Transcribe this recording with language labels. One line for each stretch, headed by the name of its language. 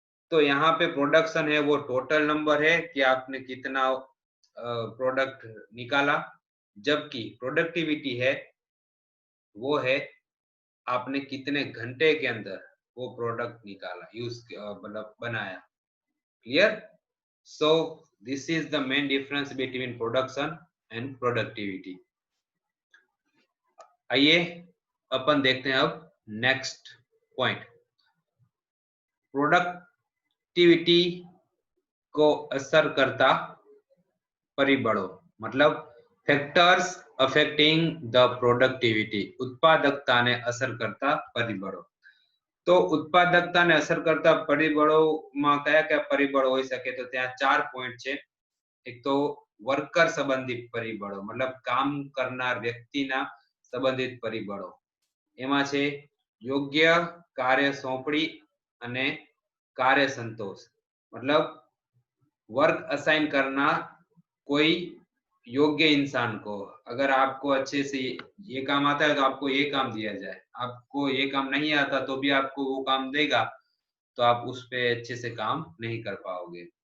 Hindi: तो यहाँ पे प्रोडक्शन है वो टोटल नंबर है कि आपने कितना प्रोडक्ट निकाला, जबकि प्रोडक्टिविटी है वो है आपने कितने घंटे के अंदर वो प्रोडक्ट निकाला, यूज मतलब बनाया। Clear?
English: So this is the main difference between production and productivity.
Hindi: आइए अपन देखते हैं अब नेक्स्ट पॉइंट।
Gujarati: प्रोडक्टिविटी को असर करता परिबळों, मतलब
English: factors affecting the productivity,
Gujarati: ઉત્પાદકતાને અસર કરતા પરિબળો। તો ઉત્પાદકતાને અસર કરતા પરિબળોમાં કયા કયા પરિબળો હોઈ શકે? તો ત્યાં 4 પોઈન્ટ છે। એક તો વર્કર સંબંધિત પરિબળો, मतलब કામ કરનાર વ્યક્તિના સંબંધિત પરિબળો। એમાં છે યોગ્ય કાર્ય સોંપણી અને
Hindi: कार्य संतोष, मतलब वर्क असाइन करना कोई योग्य इंसान को। अगर आपको अच्छे से ये काम आता है तो आपको ये काम दिया जाए, आपको ये काम नहीं आता तो भी आपको वो काम देगा, तो आप उस पे अच्छे से काम नहीं कर पाओगे।